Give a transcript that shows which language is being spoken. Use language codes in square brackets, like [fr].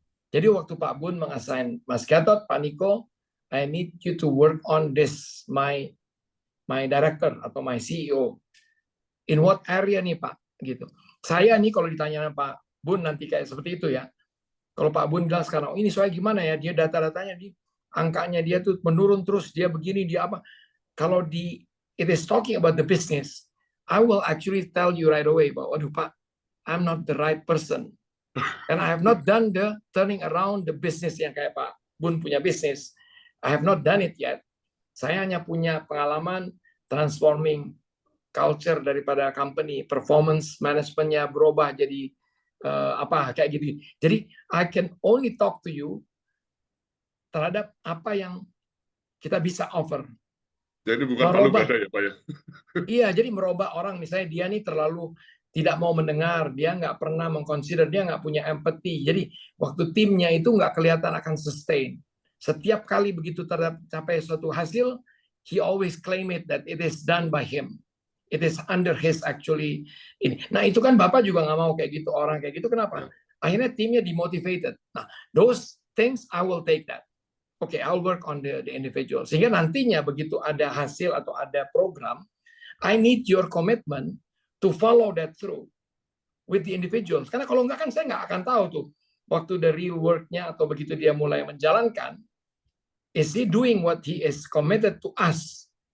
[id] Jadi waktu Pak Bun mengassign Mas Gatot, Pak Niko, [en] I need you to work on this, my director [id] atau [en] my CEO. In what area [id] nih Pak? Gitu. Saya nih kalau ditanya Pak Bun nanti kayak seperti itu ya. Kalau Pak Bun bilang sekarang, ini soalnya gimana ya? Dia data-datanya di angkanya dia tuh menurun terus, dia begini, dia apa? Kalau [en] it is talking about the business, I will actually tell you right away [id] bahwa, waduh Pak, [en] I'm not the right person. And I have not done the turning around the business [id] yang kayak Pak Bun punya bisnis. [en] I have not done it yet. [id] Saya hanya punya pengalaman transforming culture daripada company, performance manajemennya berubah jadi apa kayak gitu. Jadi [en] I can only talk to you [id] terhadap apa yang kita bisa [en] offer. [id] Jadi bukan kalau beda ya Pak ya? Iya, jadi merubah orang, misalnya dia nih terlalu tidak mau mendengar, dia nggak pernah mengconsider, dia nggak punya empathy. Jadi waktu timnya itu nggak kelihatan akan sustain. Setiap kali begitu tercapai suatu hasil, [en] he always claim it that it is done by him. It is under his actually [id] ini. Nah itu kan Bapak juga nggak mau kayak gitu, orang kayak gitu. Kenapa? Akhirnya timnya demotivated. Nah [en] those things I will take that. Okay, I'll work on the individual. [id] Sehingga nantinya begitu ada hasil atau ada program, [en] I need your commitment to follow that through with the individuals. [id] Karena kalau enggak kan saya nggak akan tahu tuh waktu the real work-nya atau begitu dia mulai menjalankan, [en] is he doing what he is committed to us?